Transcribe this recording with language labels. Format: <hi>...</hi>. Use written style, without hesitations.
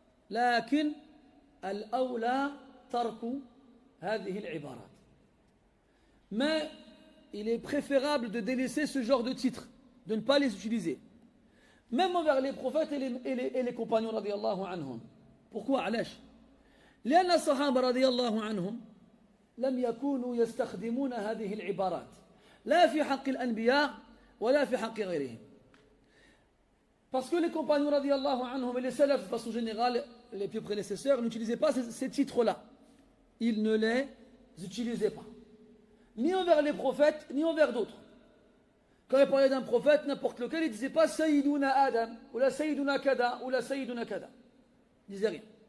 <ar>Lakin al-awla tarku hadhihi al-ibarat.</ar> <fr>Mais il est préférable de délaisser ce genre de titres, de ne pas les utiliser. Même envers les prophètes et les compagnons radiyallahu anhum. Pourquoi</fr> <ar>علاش؟ لأن الصحابة رضي الله عنهم لم يكونوا يستخدمون هذه العبارات لا في حق الأنبياء ولا في حق غيرهم.</ar> <fr>Parce que les compagnons radiyallahu anhum et les salafs de façon générale, les plus prédécesseurs, n'utilisaient pas ces titres-là. Ils ne les utilisaient pas. Ni envers les prophètes, ni envers d'autres. Quand il parlait d'un prophète, n'importe lequel, il ne disait pas Sayyiduna Adam, ou la Sayyiduna Kada, ou la Sayyiduna Kada. Il ne disait rien.</fr>